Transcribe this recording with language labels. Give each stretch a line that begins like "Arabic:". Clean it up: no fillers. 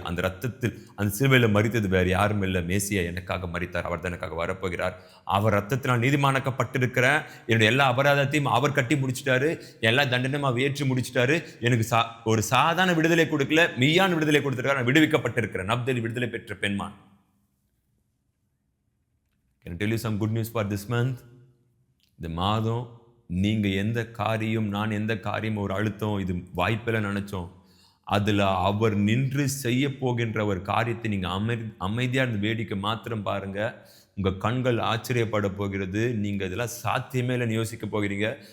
Tamil: அந்த ரத்தத்தில், அந்த சிலுவையில் மரித்தது வேறு யாரும் இல்லை, மேசியா எனக்காக மரித்தார். அவர் தான் எனக்காக வரப்போகிறார். அவர் ரத்தத்தினால் நீதிமானாக்கப்பட்டிருக்கிறேன். என்னுடைய எல்லா அபராதத்தையும் அவர் கட்டி முடிச்சிட்டாரு, எல்லா தண்டனையும் அவர் ஏற்றி முடிச்சிட்டாரு. எனக்கு ஒரு சாதாரண விடுதலை கொடுக்கல, மெய்யான விடுதலை கொடுத்துருக்காரு. நான் விடுவிக்கப்பட்டிருக்கிறேன். நப்தலி விடுதலை பெற்ற பெண்மான்.
English: Can I tell you some good news for this month?
Tamil: இந்த மாதம் நீங்கள் எந்த காரியம், நான் எந்த காரியம் ஒரு அழுத்தம், இது வாய்ப்பில் நினச்சோம், அதில் அவர் நின்று செய்ய போகின்ற ஒரு காரியத்தை நீங்கள் அமைதியாக இருந்து வேடிக்கை மாத்திரம் பாருங்கள். உங்கள் கண்கள் ஆச்சரியப்பட போகிறது. நீங்கள் இதெல்லாம் சாத்தியமே இல்லைன்னு யோசிக்க போகிறீங்க.